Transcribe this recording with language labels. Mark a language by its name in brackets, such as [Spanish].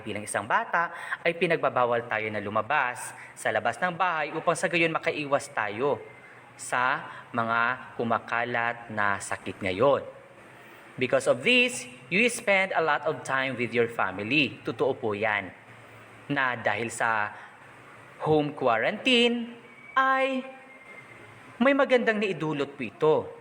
[Filipino] Bilang isang bata, ay pinagbabawal tayo na lumabas sa labas ng bahay upang sa gayon makaiwas tayo sa mga kumakalat na sakit ngayon. [English] Because of this, you spend a lot of time with your family. [Filipino] Totoo po yan. Na dahil sa home quarantine, ay may magandang naidulot po ito.